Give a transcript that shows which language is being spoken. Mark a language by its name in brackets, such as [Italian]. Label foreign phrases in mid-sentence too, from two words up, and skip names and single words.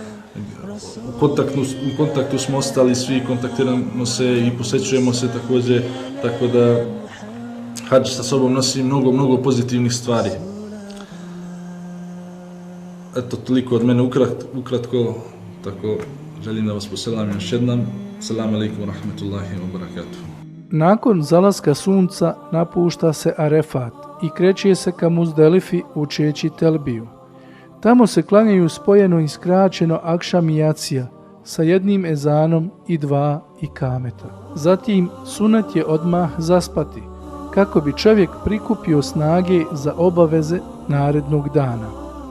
[Bosnian] U kontaktu smo ostali svi, kontaktiramo se i posjećujemo se također, tako da hadž sa sobom nosi mnogo pozitivnih stvari. Eto, toliko od mene ukratko, tako želim da vas poselam još jednom. [Arabic] السلام عليكم ورحمة الله وبركاته. [Bosnian] Nakon zalaska sunca napušta se Arefat i kreće se ka Muzdelifi učeći telbiju. Tamo se klanjaju spojeno i skraćeno akšam i jacija sa jednim ezanom i 2 ikameta. Zatim sunet je odmah zaspati kako bi čovjek prikupio snage za obaveze narednog dana.